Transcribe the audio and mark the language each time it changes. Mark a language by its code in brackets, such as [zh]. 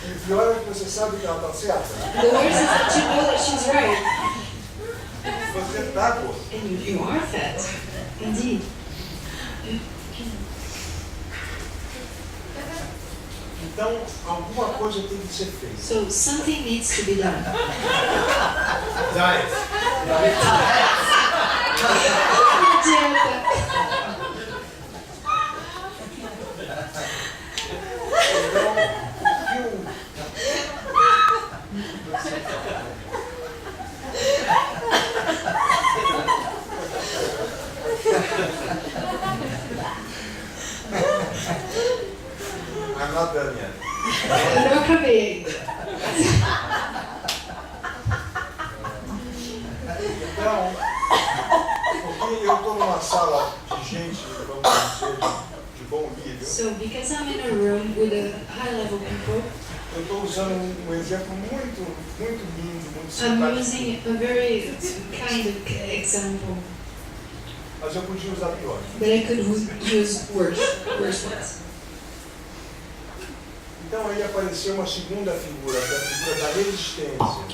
[pt] E o pior é que você sabe que ela está certa. [en] The worst is that you know that she's right, [pt] Você está gordo. [en] and you are fat, indeed. [pt] Então, alguma coisa tem que ser feita. [en] So something needs to be done. Diet. Então, I'm not done yet. [pt] Eu não acabei. Então, porque eu estou numa sala de gente, vamos dizer, de bom nível, [en] So because I'm in a room with a high level people, [pt] eu estou usando um exemplo muito lindo, muito [en] I'm [pt] simpático. [en] using a very kind of example, [pt] Mas eu podia usar pior. [en] but I could use worse ones. [pt] Então aí apareceu uma segunda figura, que é a figura da resistência.